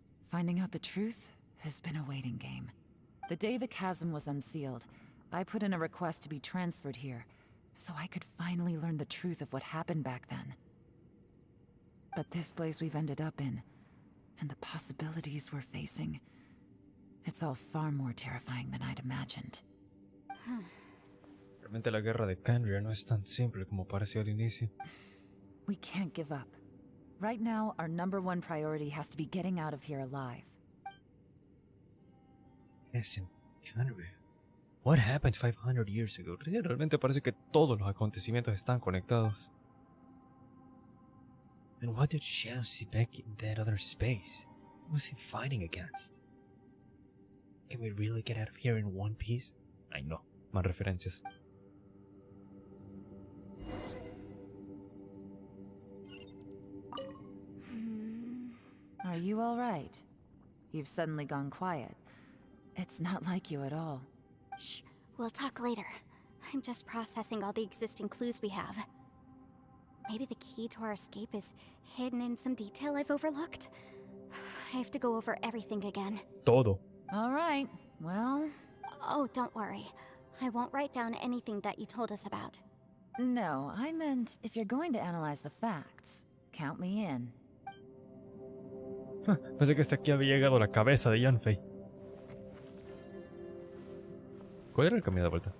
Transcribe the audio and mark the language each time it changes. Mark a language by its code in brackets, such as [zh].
[en] Finding out the truth has been a waiting game. The day the chasm was unsealed, I put in a request to be transferred here, so I could finally learn the truth of what happened back then. But this place we've ended up in, and the possibilities we're facing, it's all far more terrifying than I'd imagined. [es] Realmente la guerra de Canria no es tan simple como pareció al inicio. [en] We can't give up. Right now, our #1 priority has to be getting out of here alive. [es] Es en Canria. [en] What happened 500 years ago? [es] Realmente parece que todos los acontecimientos están conectados. [en] And what did Xiao see back in that other space? What was he fighting against? Can we really get out of here in one piece? [es] Ay no, más referencias. [en] Are you all right? You've suddenly gone quiet. It's not like you at all. Shh, we'll talk later. I'm just processing all the existing clues we have. Maybe the key to our escape is hidden in some detail I've overlooked. I have to go over everything again. [es] Todo. [en] All right, well... Oh, don't worry. I won't write down anything that you told us about. No, I meant if you're going to analyze the facts, count me in. [es] Pensé que hasta aquí había llegado la cabeza de Yanfei. ¿Cuál era el camino de vuelta?